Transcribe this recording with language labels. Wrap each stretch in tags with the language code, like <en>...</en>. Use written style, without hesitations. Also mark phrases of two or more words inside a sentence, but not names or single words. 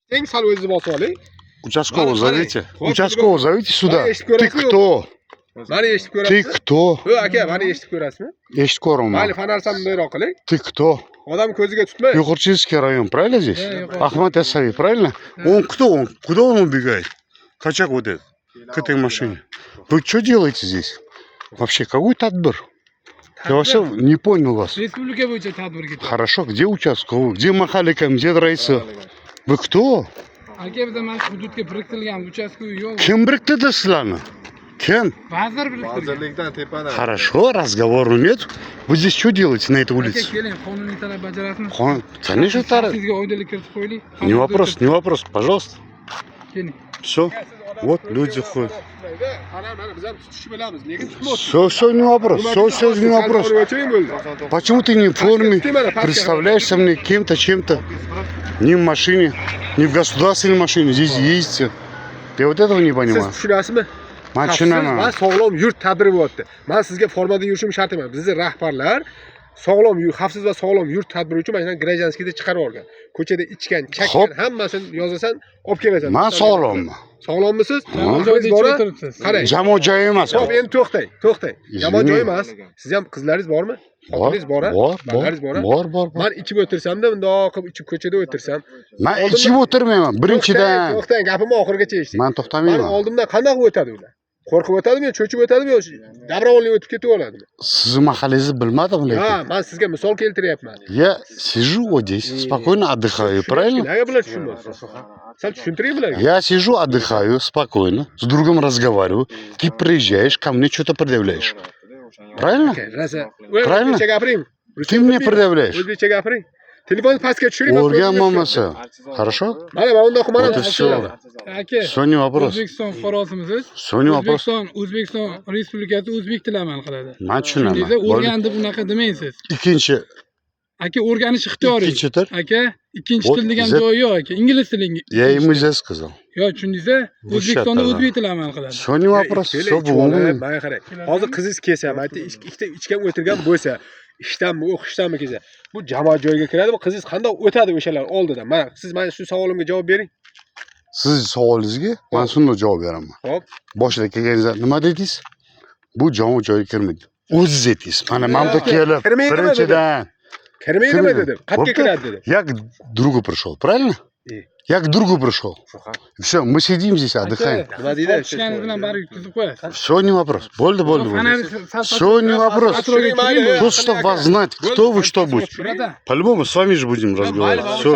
<uz>Eng sal o'zingizni bosib oling.</uz> <ru>Участкового зовите. Вот, Участкового зовите сюда.</ru> <uz>Eshitib</uz> <ru>Ты</ru> <uz>ko'rasizmi?</uz> <ru>кто?</ru> <uz>Mani eshitib</uz> <ru>Ты</ru> <uz>ko'rasizmi?</uz> <ru>кто?</ru> <uz>Yo'q aka, mani eshitib ko'rasizmi? Eshit ko'raman. Mayli, fonarsam bundoqroq qiling.</uz> <ru>Ты кто?</ru> <uz>Odam ko'ziga tutmang.</uz> <ru>Югорчинский район, правильно здесь? Югорчинский. Ахмат Ясави, правильно? Он кто? Он куда он убегает? Качак вот этот. К этой машине. Вы что делаете здесь? Вообще, какой тадбир? Я вообще не понял вас.</ru> <uz>Respublika bo'yicha tadbir ketyapti.</uz> <ru>Хорошо, где участковый? Где Махаликам? Где Раиса? Вы кто?</ru> <uz>Aka bizda mana shu hududga biriktirilgan uchastkoviy yo'l. Kim biriktirdi sizlarni? Kim? Vazir biriktirgan. Vazirlikdan tepadan.</uz> <ru>Хорошо, разговора нет. Вы здесь что делаете на этой</ru> <uz>Aka</uz> <ru>улице?</ru> <uz>keling, qonuniy talab bajarasizmi?</uz> <ru>Конечно, Тара.</ru> <uz>Sizga oydinlik kiritib qo'yaylik.</uz> <ru>Не вопрос, не вопрос, пожалуйста.</ru> <uz>Keling.</uz> <ru>Все. Вот люди ходят.</ru> <uz>Mana biz ham tutishni bilamiz, lekin tutmayapsiz.</uz> <ru>Все, не вопрос. Все, не вопрос. Почему ты не в форме? Представляешься мне кем-то, чем-то? Ни в машине, ни в государственной машине. Здесь ездите. Я вот этого не</ru> <uz>Siz</uz> <ru>понимаю.</ru> <uz>tushunasizmi?</uz> <ru>Машина.</ru> <uz>Men sog'lom yurt tadbiri bo'lyapti. Men sizga formada yurishim shart emas. Bizning rahbarlar sog'lom yurt, xavfsiz va sog'lom yurt tadbiri uchun mana Grajanskiyda chiqarib olgan. Ko'chada ichgan, chakkan Xo'p. hammasini yozasan, olib kelasan. Man sog'lommi? Sog'lommisiz? Joyda Bor. ichib turibsiz. Qarang. Jamoat joyi emas. Xo'p, endi to'xtang. Yomon</uz> <ru>Извини.</ru> <uz>joy emas. Siz ham qizlaringiz bormi? Xotiningiz bor, bolalaringiz bor. Bor. Men ichib o'tirsam-da, bundoq qilib ichib ko'chada o'tirsam. Men ichib o'tirmayman. Birinchidan. To'xtang, gapimni oxirigacha eshiting. Men to'xtamayman. Oldimdan qanday qilib o'tadi ular? Qo'rqib o'tadimi yo cho'chib o'tadimi yo dabravonlik o'tib ketib oladimi? Sizni mahallangizni bilmadim Ha, lekin. men sizga misol keltiryapman.</uz> <ru>Я сижу вот здесь, спокойно отдыхаю, правильно?</ru> <uz>Nega bular tushunmaysiz? Sal tushuntiring bularga.</uz> <ru>Я сижу, отдыхаю, спокойно, с другом разговариваю. Ты приезжаешь, ко мне что-то предъявляешь. Правильно?</ru> <uz>Rosa.</uz> <ru>Правильно?</ru> <uz>O'zbekcha gapiring.</uz> <ru>Ты мне предъявляешь.</ru> <uz>O'zbekcha gapiring. Telefonni pastga tushiring. O'rganmamasa. Хорошо? Mana men unda qilmadim.</uz> <ru>Вот и все.</ru> <uz>Aka,</uz> <ru>Все не вопрос.</ru> <uz>O'zbekiston fuqarosimisiz?</uz> <ru>Все не вопрос.</ru> <uz>O'zbekiston Respublikasi o'zbek tili amal qiladi. Men tushunaman. Shundayda o'rganib unaqa demangsiz. Ikkinchi. Aka, o'rganish ixtiyoriy. Ikkinchi til. Aka, ikkinchi</uz> <ru>Вот</ru> <uz>til degan Z- joyi yo'q aka. Ingliz tili.</uz> <ru>Я ему уже сказал.</ru> <uz>Yo, tushundingizmi? O'zbekistonda Shart, o'zbek tili amal qiladi.</uz> <ru>Все не вопрос. Все</ru> <uz>Mana</uz> <ru>будет.</ru> <uz>qarang. Hozir qizingiz kelsa, mayli ikkita ichgan o'tirgan bo'lsa, ishdanmi, o'qishdanmi kelsa, bu jamoat joyiga kiradimi? Qizingiz qanday o'tadi o'shalar oldidan? Mana siz mana shu savolimga javob bering. Siz savolingizga men shunday javob beraman. Xo'p. Boshida kelganingizda nima dedingiz? Bu jamoat joyiga kirmaydi. O'zingiz aytdingiz. Mana mamda kelib, Kirmaydimi birinchidan. Kirmaydimi dedim. Qayerga kiradi dedim.</uz> <ru>Я к другу пришел, правильно? Я к другу пришел. Все, мы сидим здесь, отдыхаем.</ru> <uz>Nima deydi? Tushganingiz bilan baribir yutkazib qo'yasiz.</uz> <ru>Все не вопрос. Болды. Все не вопрос.</ru> <uz>Atrofga</uz> <ru>Просто чтобы вас знать, кто вы, что будете.</ru> <tr>Burada.</tr> <ru>По-любому с вами же будем разговаривать. Все.</ru>